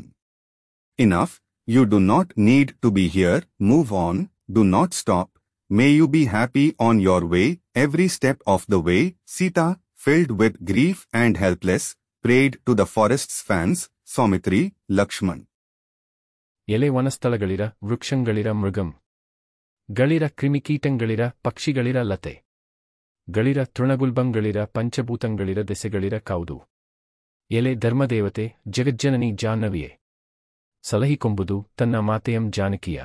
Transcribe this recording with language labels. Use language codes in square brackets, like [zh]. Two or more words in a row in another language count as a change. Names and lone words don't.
[en] Enough, you do not need to be here, move on, do not stop, may you be happy on your way, every step of the way. Sita, filled with grief and helpless, prayed to the forest's fans, Saumitri, Lakshman. [kn] ಎಲೆ ವನಸ್ಥಳಗಳಿರ ವೃಕ್ಷಗಳಿರ ಮೃಗಂ. ಗಳಿರ ಕ್ರಿಮಿಕೀಟಂಗಳಿರ ಪಕ್ಷಿಗಳಿರ ಲತೆ. ಗಳಿರ ತೃಣಗುಲ್ಬಂಗಳಿರ ಪಂಚಭೂತಂಗಳಿರ ದೆಸೆಗಳಿರ ಕೌದು. ಎಲೆ ಧರ್ಮದೇವತೆ ಜಗಜ್ಜನನಿ ಜಾಹ್ನವಿಯೇ. ಸಲಹಿಕೊಂಬುದು ತನ್ನ ಮಾತೆಯಂ ಜಾನಕಿಯ.